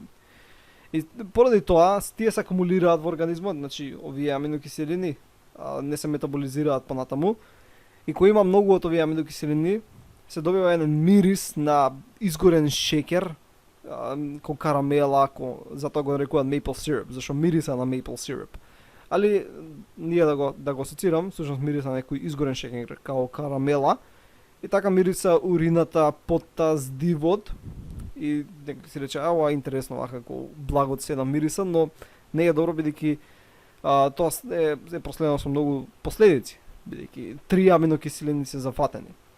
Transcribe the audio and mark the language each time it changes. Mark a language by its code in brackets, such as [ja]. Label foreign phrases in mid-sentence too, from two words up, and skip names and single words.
[mk] И поради тоа, тие се акумулираат во организмот, значи овие аминокиселини не се метаболизираат понатаму, и кој има многу од овие аминокиселини, се добива еден мирис на изгорен шекер, ко карамела, затоа го нарекуваат [en] maple syrup, [mk] зашто мириса на [en] maple syrup. [mk] Али ние да го асоцирам, всушност мириса на некој изгорен шекер као карамела, и така мириса урината, потта, здивот, и некој си рече, ова е интересно, вака како благот се на мириса, но не е добро бидејќи тоа е проследено со многу последици, бидејќи три аминокиселини се зафатени.